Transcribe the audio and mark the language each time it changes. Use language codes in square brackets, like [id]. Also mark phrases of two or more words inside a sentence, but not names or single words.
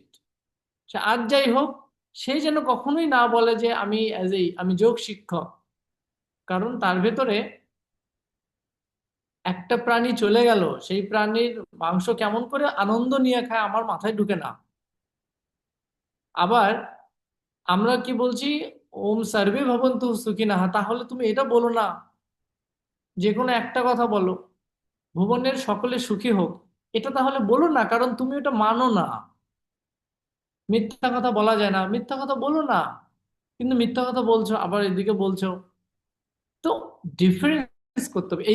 [bn] সে আর যাই হোক, সে যেন কখনোই না বলে যে আমি যোগ শিক্ষক। কারণ তার ভেতরে একটা প্রাণী চলে গেল, সেই প্রাণীর মাংস কেমন করে আনন্দ নিয়ে খায় আমার মাথায় ঢুকে না। আবার আমরা কি বলছি, [sa] ওম সর্বে ভবন্তু সুখিনঃ, [bn] তাহলে তুমি এটা বলো না, যে কোনো একটা কথা বলো, ভুবনের সকলে সুখী হোক, এটা তাহলে বলো না, কারণ তুমি ওটা মানো না। মিথ্যা কথা বলা যায় না, মিথ্যা কথা বলো না, কিন্তু মিথ্যা কথা বলছো আবার এদিকে বলছো। তো ডিফারেন্স করতে হবে।